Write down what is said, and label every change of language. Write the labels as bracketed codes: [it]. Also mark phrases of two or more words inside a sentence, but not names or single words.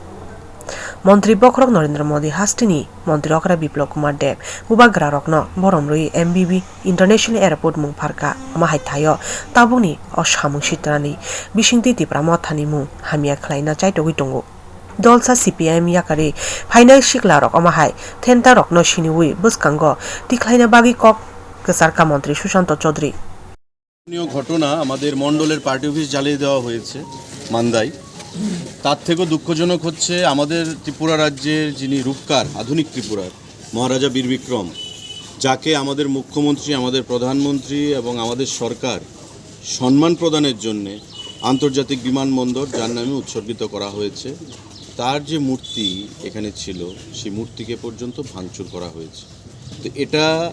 [trp] Montri Bokrok Narendra Modi hasteni Montri Okra Biplop Kumar Dev bubagra rokno boromrui MBB International Airport mung pharka amahai thayo tabuni osamung sitrani bisingti Tripura mothani mung hamia khlaina chaitogui tongo dolsa CPM yakari phainai siklarok amahai thenta rokno siniwi bwskango tikhlaina bagi kok kesarka Montri Sushanta Chowdhury [bn] ঘটনা আমাদের মন্ডলের পার্টি অফিস জ্বালিয়ে দেওয়া হয়েছে মান্দাই তার থেকেও দুঃখজনক হচ্ছে আমাদের ত্রিপুরা রাজ্যের যিনি রূপকার আধুনিক ত্রিপুরার মহারাজা বীর বিক্রম যাকে আমাদের মুখ্যমন্ত্রী আমাদের প্রধানমন্ত্রী এবং আমাদের সরকার সম্মান প্রদানের জন্য আন্তর্জাতিক বিমানবন্দর যার নামে উৎসর্গিত করা হয়েছে তার যে মূর্তি এখানে ছিল সেই মূর্তিকে পর্যন্ত ভাঙচুর করা হয়েছে তো এটা